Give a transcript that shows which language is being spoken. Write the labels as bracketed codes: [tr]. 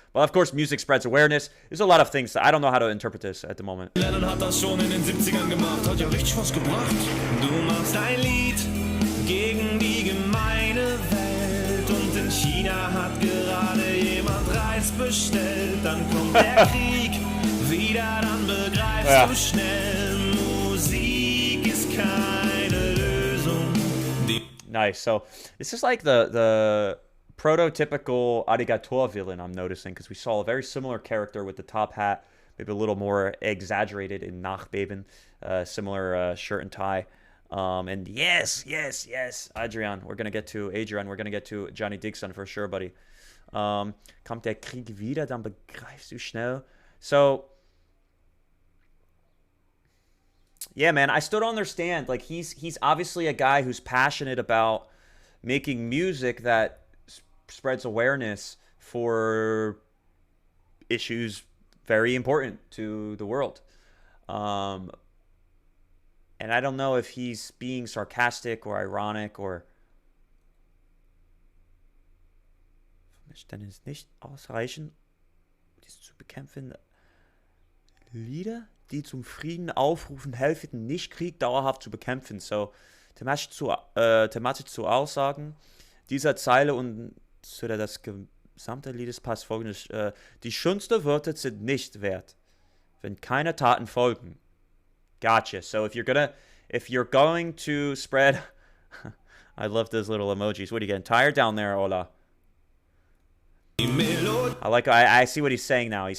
[en] Well, of course, music spreads awareness. There's a lot of things that I don't know how to interpret this at the moment. [de] Lennon hat das schon in den 70ern gemacht, hat ja richtig was gebracht. Du machst ein Lied gegen die gemeine Welt und in China hat gerade jemand Reis bestellt. Dann kommt der Krieg wieder, dann begreifst du schnell, Musik ist keine Lösung. [en] Nice. So this is like the prototypical ALLIGATOAH villain I'm noticing, because we saw a very similar character with the top hat, maybe a little more exaggerated in Nachbeben, similar shirt and tie. And yes, Adrian, we're gonna get to Johnny Dixon for sure, buddy. [de] Kommt der Krieg wieder, dann begreifst du schnell. [en] So yeah, man, I still don't understand. Like, he's obviously a guy who's passionate about making music that spreads awareness for issues very important to the world. And I don't know if he's being sarcastic or ironic or... [de] Dann ist nicht ausreichend, dies zu bekämpfen. Lieder, die zum Frieden aufrufen, helfen, den Nicht-Krieg dauerhaft zu bekämpfen. So, thematisch zu Aussagen dieser Zeile und zu das gesamte Liedes passt folgendes. Die schönsten Wörter sind nicht wert, wenn keine Taten folgen. [en] Gotcha. So if you're going to spread... I love those little emojis. What are you getting tired down there, Ola? I see what he's saying now.